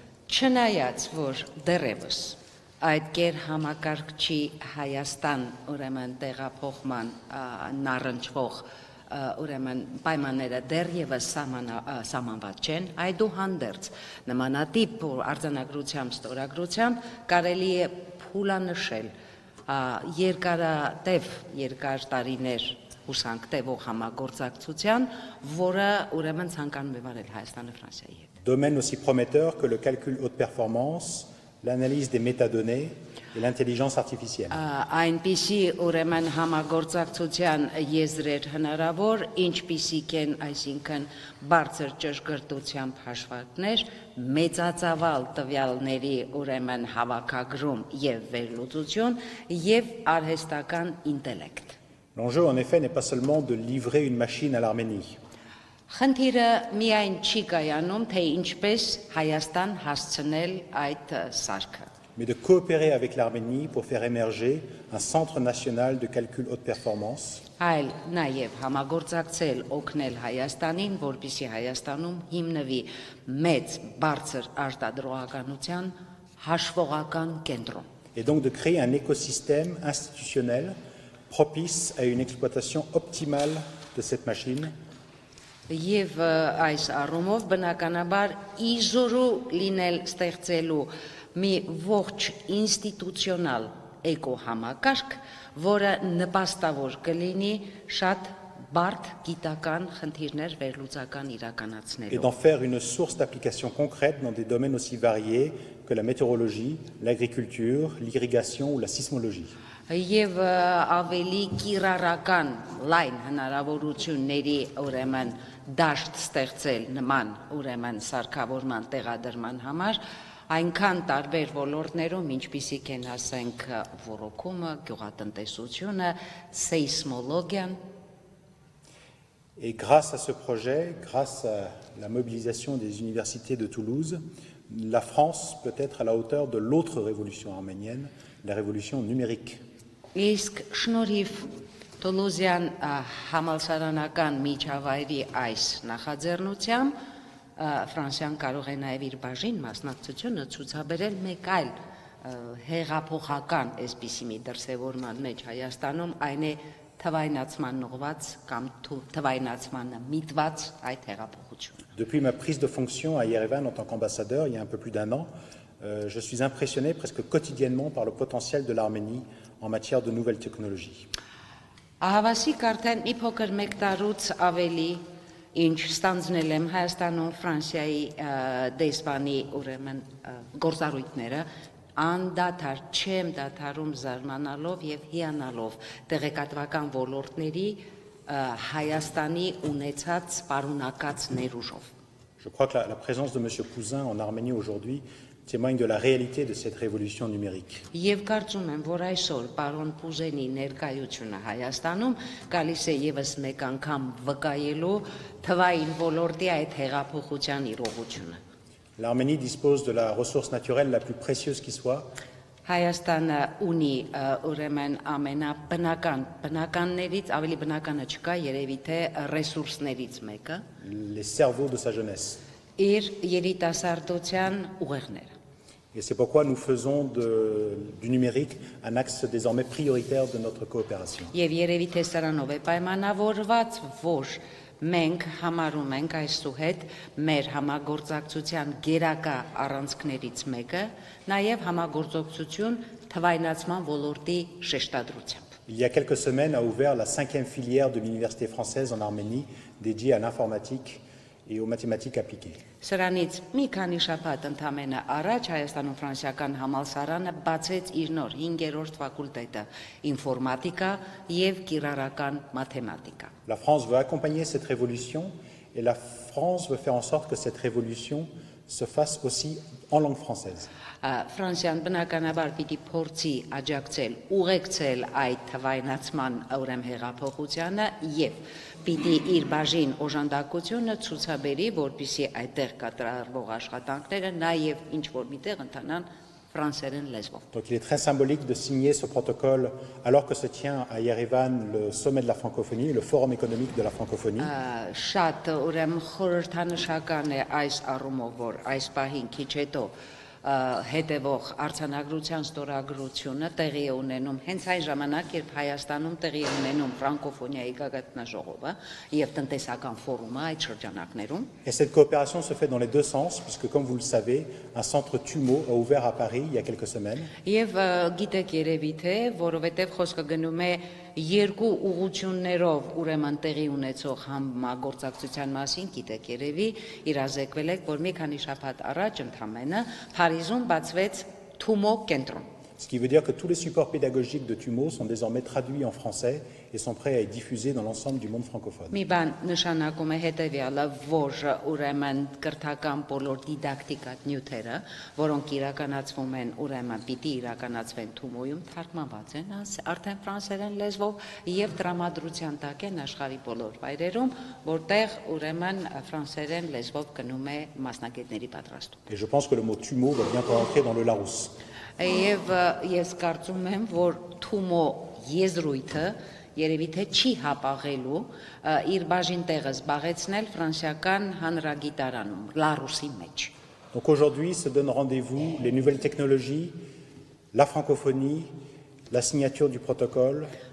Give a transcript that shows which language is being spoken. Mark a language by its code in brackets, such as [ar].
[hy] Չնայած որ դեռևս այդ գերհամակարգչի Հայաստան ուրեմն տեղափոխման նառնչվող ուրեմն պայմանները դեռևս սահմանված չեն, այդուհանդերձ նմանատիպ արձանագրությամբ ստորագրությամբ կարելի է փուլանշել երկար տարիներ հուսանք տևող համագործակցության, որը ուրեմն ցանկանում է վարել Հայաստանը Ֆրանսիայի հետ։ [fr] Domaine aussi prometteur que le calcul haute performance l'analyse des métadonnées et l'intelligence artificielle. [hy] Այնպիսի ուրեմն համագործակցության եզրեր հնարավոր, ինչպիսիք են, այսինքն բարձր ճշգրտությամբ հաշվարկներ, մեծածավալ տվյալների ուրեմն հավաքագրում եւ վերլուծություն եւ արհեստական ինտելեկտ։ [fr] L'enjeu, en effet, n'est pas seulement de livrer une machine à l'Arménie. [hy] Խնդիրը միայն չի կայանում, թե ինչպես Հայաստան հասցնել այդ սարքը, [fr] mais de coopérer avec l'Arménie pour faire émerger un centre national de calcul haute performance [hy] այլ նաև համագործակցել օգնել Հայաստանին, որպեսզի Հայաստանում հիմնվի մեծ բարձր արտադրողականության հաշվողական կենտրոն։ [fr] et donc de créer un écosystème institutionnel propice à une exploitation optimale de cette machine [hy] Եվ այս առումով բնականաբար իզորու լինել ստեղծելու մի ողջ ինստիտուցիոնալ էկոհամակարգ, որը նպաստավոր կլինի շատ բարդ գիտական խնդիրներ վերլուծական [fr] et [hy] իրականացնելու։ [fr] d'en faire une source d'application concrète dans des domaines aussi variés que la météorologie, l'agriculture, l'irrigation ou la sismologie. [hy] Եվ ավելի կիրառական լայն հնարավորությունների ուրեմն դաշտ ստեղծել նման ուրեմն սարքավորման տեղադրման համար այնքան տարբեր ոլորտներում, ինչպիսիք են ասենք ոռոգումը, գյուղատնտեսությունը, սեյսմոլոգիան, [fr] Et grâce à ce projet, grâce à la mobilisation des universités de Toulouse, la France peut être à la hauteur de l'autre révolution arménienne, la révolution numérique. [hy] Իսկ շնորհիվ Թուլուզյան համալսարանական միջավայրի այս նախաձեռնությամբ Ֆրանսիան կարող է նաև իր բաժին մասնակցությունը ցուցաբերել մեկ այլ հեղափոխական այսպիսի մի դրսևորման մեջ Հայաստանում, այն է թվայնացման ուղղված կամ թվայնացմանը միտված այդ հեղափոխությունը։ [fr] Depuis ma prise de fonction à Yerevan en tant qu'ambassadeur, il y a un peu plus d'un an, je suis impressionné presque quotidiennement par le potentiel de l'Arménie en matière de nouvelles technologies. [hy] Ահավասիկ արդեն մի փոքր մեկ տարուց ավելի ինչ ստանձնել եմ Հայաստանում Ֆրանսիայի դեսպանի ուրեմն գործառույթները անդադար չեմ դադարում զարմանալով եւ հիանալով տեղեկատվական ոլորտների Հայաստանի ունեցած պարունակած ներուժով։ [fr] Je crois que la présence de M. Pouzin en Arménie aujourd'hui témoigne de la réalité de cette révolution numérique. [hy] Եվ կարծում եմ, որ այսօր պարոն Պուզենի ներկայությունը Հայաստանում գալիս է եւս մեկ անգամ վկայելու թվային ոլորտի այդ հեղափոխության իրողությունը։ [fr] L'Arménie dispose de la ressource naturelle la plus précieuse qui soit, [hy] Հայաստանը ունի ուրեմն բնականներից ավելի բնականը չկա, երևի թե ռեսուրսներից մեկը, [fr] les cerveaux de sa jeunesse. [hy] իր երիտասարդության ուղեղները։ [fr] Et c'est pourquoi nous faisons du numérique un axe désormais prioritaire de notre coopération. [hy] Եվ երևի թե սրանով է պայմանավորված, որ մենք համարում ենք այսուհետ մեր համագործակցության գերակա առանցքներից մեկը, նաև համագործակցություն թվայնացման ոլորտի շեշտադրությամբ։ [fr] Il y a quelques semaines a ouvert la 5e filière de l'université française en Arménie dédiée à l'informatique et aux mathématiques appliquées. [hy] Սրանից մի քանի շաբաթ ընդամենը առաջ Հայաստանում ֆրանսիական համալսարանը բացեց իր նոր 5-րդ ֆակուլտետը՝ ինֆորմատիկա եւ կիրառական մաթեմատիկա։ [fr] La France veut accompagner cette révolution et la France veut faire en sorte que cette révolution se fasse aussi en langue française. [hy] Ֆրանսիան բնականաբար պիտի փորձի աջակցել, ուղեկցել այդ թվայնացման ուրեմն հեղափոխությանը եւ պիտի իր բաժին օժանդակությունը ցուցաբերի, որպեսզի այդտեղ կատարվող աշխատանքները նաեւ ինչ որ միտեղ ընթանան ֆրանսերեն լեզվով։ [fr] Donc il est très symbolique de signer ce protocole alors que se tient à Yerevan le sommet de la francophonie, le forum économique de la francophonie. [hy] Շատ ուրեմն խորհրդանշական է այս առումով, որ այս պահին քիչ հետո հետևող արձանագրության ստորագրությունը տեղի է ունենում հենց այն ժամանակ, երբ Հայաստանում տեղի է ունենում ֆրանկոֆոնիայի գագաթնաժողովը եւ տնտեսական ֆորումը այդ շրջանակներում։ [fr] Et cette coopération se fait dans les deux sens, puisque comme vous le savez, un centre TUMO a ouvert à Paris il y a quelques semaines. [hy] Եվ գիտեք երևի թե, որովհետեւ խոսքը գնում է երկու ուղղություններով ուրեմն տեղի ունեցող համագործակցության մասին, գիտեք երևի իրազեկվել եք, որ մի քանի շաբաթ առաջ ընդամենը Փարիզում բացվեց Թումո կենտրոն։ [fr] Ce qui veut dire que tous les supports pédagogiques de TUMO sont désormais traduits en français et sont prêts à être diffusés dans l'ensemble du monde francophone. [hy] Մի բան նշանակում է հետևյալը, որ ուրեմն կրթական բոլոր դիդակտիկատ նյութերը, որոնք իրականացվում են, ուրեմն պիտի իրականացվեն Թումոյում, թարգմանված են արդեն ֆրանսերեն լեզվով եւ տրամադրության տակ են աշխարհի բոլոր վայրերում, որտեղ ուրեմն ֆրանսերեն լեզվով կնում է մասնագետների պատրաստում։ [fr] Et je pense que le mot TUMO va bientôt entrer dans le Larousse. [hy] Եվ ես կարծում եմ, որ Թումո եզրույթը երևի թե չի հապաղելու իր բաժին տեղը զբաղեցնել ֆրանսիական հանրագիտարանում, Լարուսի մեջ։ [fr] Donc aujourd'hui se donnent rendez-vous les nouvelles technologies, la francophonie, la signature du protocole.